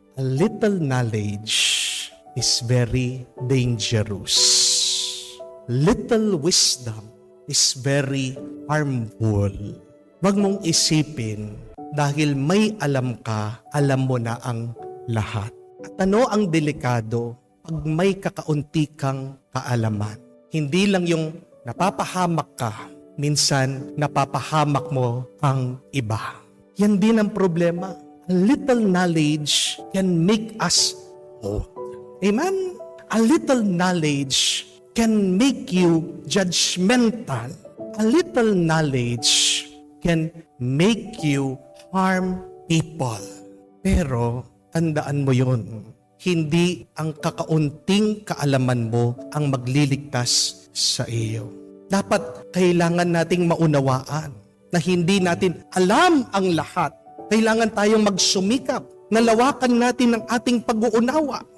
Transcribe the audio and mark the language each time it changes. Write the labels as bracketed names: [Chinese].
[English] A little knowledge is very dangerous. Little wisdom is very harmful. [Filipino] Huwag mong isipin dahil may alam ka, alam mo na ang lahat. At ano ang delikado pag may kakaunti kang kaalaman? Hindi lang yung napapahamak ka, minsan napapahamak mo ang iba. Yan din ang problema. [English] A little knowledge can make us old. Amen? A little knowledge can make you judgmental. a little knowledge can make you harm people. [Filipino] Pero tandaan mo yun, hindi ang kakaunting kaalaman mo ang magliligtas sa iyo. Dapat kailangan nating maunawaan na hindi natin alam ang lahat. Kailangan tayong magsumikap na lawakan natin ang ating pag-uunawa.